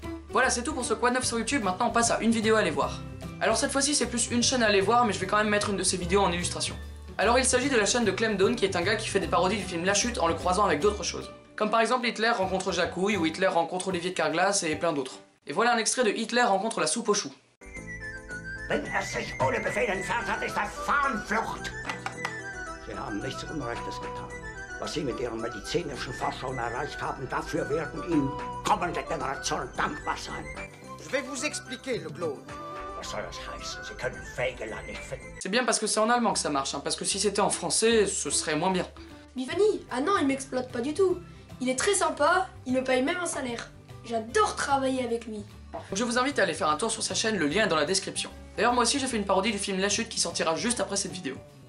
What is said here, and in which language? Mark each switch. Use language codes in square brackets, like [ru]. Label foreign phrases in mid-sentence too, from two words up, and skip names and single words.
[fr] Voilà, c'est tout pour ce Quoi de neuf sur YouTube, maintenant on passe à une vidéo à aller voir. Alors cette fois-ci c'est plus une chaîne à aller voir, mais je vais quand même mettre une de ces vidéos en illustration. Alors il s'agit de la chaîne de Clem Dawn qui est un gars qui fait des parodies du film La Chute en le croisant avec d'autres choses. Comme par exemple Hitler rencontre Jacouille, ou Hitler rencontre Olivier de Carglass et plein d'autres. Et voilà un extrait de Hitler rencontre la soupe aux choux. [de] Wenn sich ohne Befehl entfernt hat, ist das Fahnenflucht. Sie haben nichts Unrechtes getan. Was Sie mit Ihren medizinischen Forschungen erreicht haben, dafür werden Ihnen kommende Generationen dankbar sein. [fr] Je vais vous expliquer, le Glaude. [de] Was soll das heißen? Sie können Wegeler nicht finden. [fr] C'est bien parce que c'est en allemand que ça marche, hein, parce que si c'était en français, ce serait moins bien. Bifunny, ah non, il m'exploite pas du tout. Il est très sympa, il me paye même un salaire. J'adore travailler avec lui. Donc je vous invite à aller faire un tour sur sa chaîne, le lien est dans la description. D'ailleurs moi aussi j'ai fait une parodie du film La Chute qui sortira juste après cette vidéo.